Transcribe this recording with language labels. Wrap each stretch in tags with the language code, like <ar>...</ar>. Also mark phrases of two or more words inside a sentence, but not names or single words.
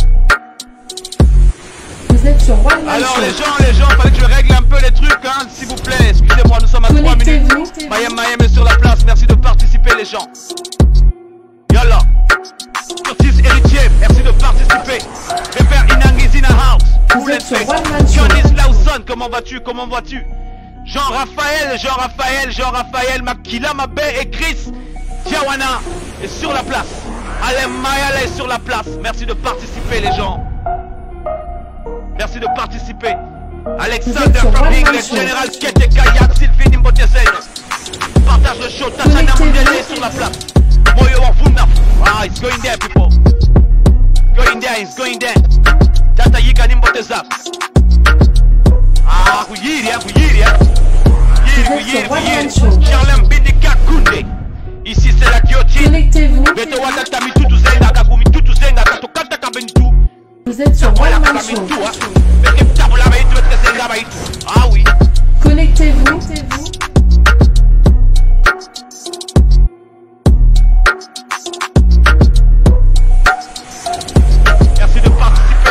<fr>Vous êtes sur One Man Alors Show. les gens, fallait que je règle un peu les trucs, hein, s'il vous plaît. Excusez-moi, nous sommes à 3 minutes. Connectez-vous. Mayem est sur la place, merci de participer les gens. Yalla. Curtis Héritier, merci de participer.</fr> <en>Pépère Inang is in a house.</en> <fr>Vous êtes sur One Man Show. Johnny Lawson, comment vas-tu? Jean-Raphaël, Makila Mabé et Chris Tiawana est sur la place. Alain Mayala est sur la place. Merci de participer les gens. Merci de participer. Alexander sur from One Man English, Show. Général Kete Kayak, Sylvie Mbotesei. Partage le show, Tachana Mundele est sur la place. Moyo Wafuna.</fr> <en>Ah, it's going there, people. It's going there.</en> <fr>Tata Yika Nimbotezap. Ah, Kuyiri. Charlem Bindika Kunde. Ici c'est la guillotine. Connectez-vous. Beto Wata Mitutu Zenga Kakumi Tutu Zenga Katokata Kabenitu. Vous êtes sur One Man Show. Ah oui. Connectez-vous. Merci de participer.</fr>